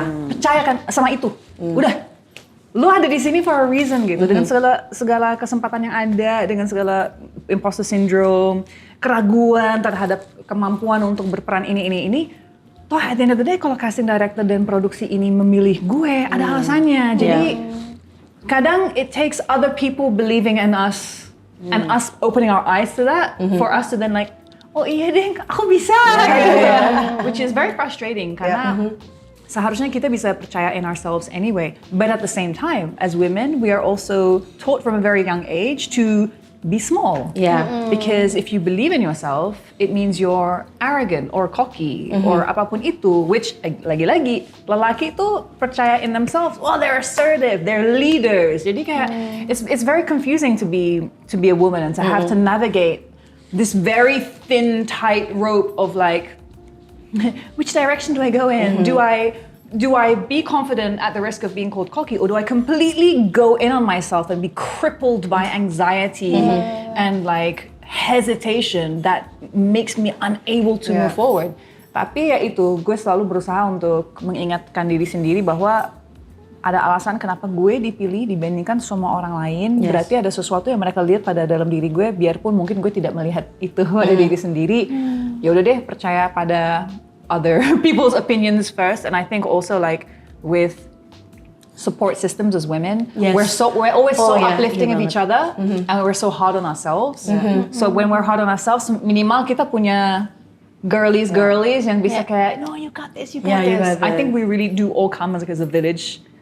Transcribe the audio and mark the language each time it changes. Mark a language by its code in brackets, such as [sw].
[id] Percaya kan sama itu. Udah. Lu ada di sini [en] for a reason [id] gitu, dengan segala kesempatan yang ada, dengan segala imposter syndrome, keraguan terhadap kemampuan untuk berperan ini. Toh [en] at the end of the day [id] kalau casting director dan produksi ini memilih gue, ada alasannya. [en] Jadi kadang it takes other people believing in us and us opening our eyes to that for us to then like, [id] oh iya deh, aku bisa. [en] Which is very frustrating [id] karena seharusnya kita bisa percaya [en] in ourselves anyway. But at the same time, as women, we are also taught from a very young age to be small. Because if you believe in yourself, it means you're arrogant or cocky or apapun itu. [id] Which lagi-lagi lelaki itu percaya [en] in themselves. Well, they're assertive, they're leaders. [id] Jadi kayak [en] it's very confusing to be a woman and to have to navigate this very thin, tight rope of like, which direction do I go in? Do I be confident at the risk of being called cocky, or do I completely go in on myself and be crippled by anxiety and like hesitation that makes me unable to move forward? [id] Tapi ya itu, gue selalu berusaha untuk mengingatkan diri sendiri bahwa ada alasan kenapa gue dipilih dibandingkan semua orang lain. Berarti ada sesuatu yang mereka lihat pada dalam diri gue, biarpun mungkin gue tidak melihat itu pada diri sendiri. Ya udah deh, percaya pada [en] other people's opinions first. And I think also like with support systems as women, we're always so uplifting of each other, and we're so hard on ourselves. So when we're hard on ourselves, [id] minimal kita punya girlies yang bisa kayak, [en] no, you got this, you got this. I think we really do all come as a village